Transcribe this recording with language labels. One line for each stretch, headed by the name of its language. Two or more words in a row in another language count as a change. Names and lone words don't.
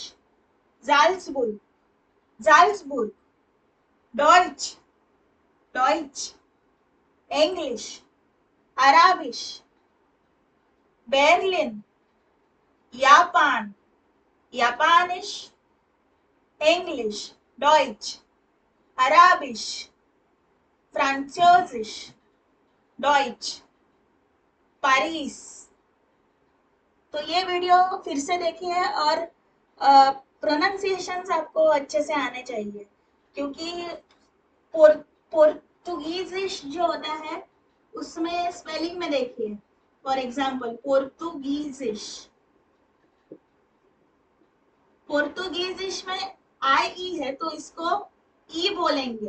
German: Salzburg, Salzburg, Deutsch, Deutsch, English, Arabisch, Berlin, Japan, Japanisch, English, Deutsch, Arabisch, Französisch, Deutsch, Paris.
Hindi: तो ये वीडियो फिर से देखिए और प्रोनाउंसिएशंस आपको अच्छे से आने चाहिए, क्योंकि पोर्तुगीजिश जो होता है उसमें स्पेलिंग में देखिए.
English: for example
Hindi: पोर्तुगीजिश, पोर्तुगीजिश में आई ई है तो इसको ई बोलेंगे.